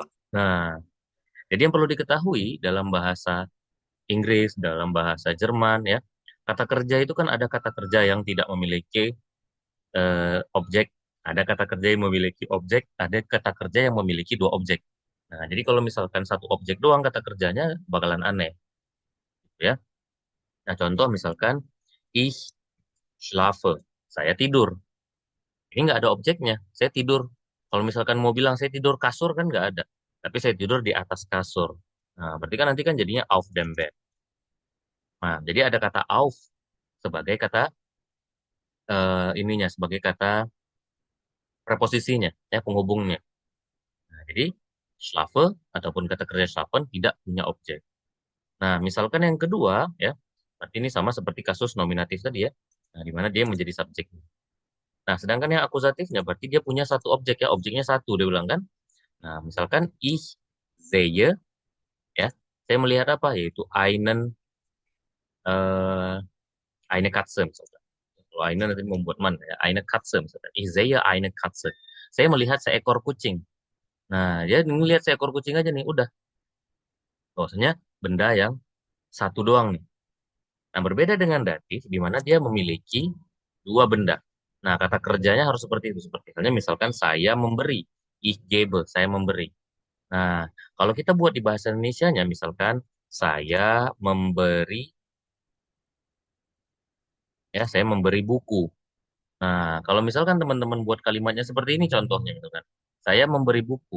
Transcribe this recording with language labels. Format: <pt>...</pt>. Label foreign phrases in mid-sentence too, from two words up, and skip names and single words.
<id>Nah, jadi yang perlu diketahui dalam bahasa Inggris, dalam bahasa Jerman ya, kata kerja itu kan ada kata kerja yang tidak memiliki objek, ada kata kerja yang memiliki objek, ada kata kerja yang memiliki dua objek. Nah, jadi kalau misalkan satu objek doang kata kerjanya bakalan aneh, gitu ya. Nah, contoh misalkan</id> <de>ich schlafe,</de> <id>saya tidur. Ini nggak ada objeknya, saya tidur. Kalau misalkan mau bilang saya tidur kasur kan nggak ada, tapi saya tidur di atas kasur. Nah, berarti kan nanti kan jadinya</id> <de>auf dem Bett.</de> <id>Nah, jadi ada kata auf sebagai kata ininya, sebagai kata preposisinya, ya penghubungnya. Nah, jadi schlafe ataupun kata kerja schlafen tidak punya objek. Nah, misalkan yang kedua, ya, berarti ini sama seperti kasus nominatif tadi ya, nah, di mana dia menjadi subjek. Nah, sedangkan yang akusatifnya berarti dia punya satu objek ya, objeknya satu, dia bilang kan. Nah, misalkan</id> <de>ich sehe,</de> <id>ya, saya melihat apa? Yaitu eh,</id> <de>eine Katze,</de> <id>misalkan. Kalau eine nanti membuat man, ya,</id> <de>eine Katze,</de> <id>misalkan.</id> <de>Ich sehe eine Katze.</de> <id>Saya melihat seekor kucing. Nah, dia ngelihat seekor kucing aja nih, udah. Bahwasanya benda yang satu doang nih. Nah, berbeda dengan datif, di mana dia memiliki dua benda. Nah, kata kerjanya harus seperti itu. Seperti halnya misalkan saya memberi.</id> <de>Ich gebe,</de> <id>saya memberi. Nah, kalau kita buat di bahasa Indonesianya, misalkan saya memberi, ya, saya memberi buku. Nah, kalau misalkan teman-teman buat kalimatnya seperti ini contohnya gitu kan. Saya memberi buku.</id>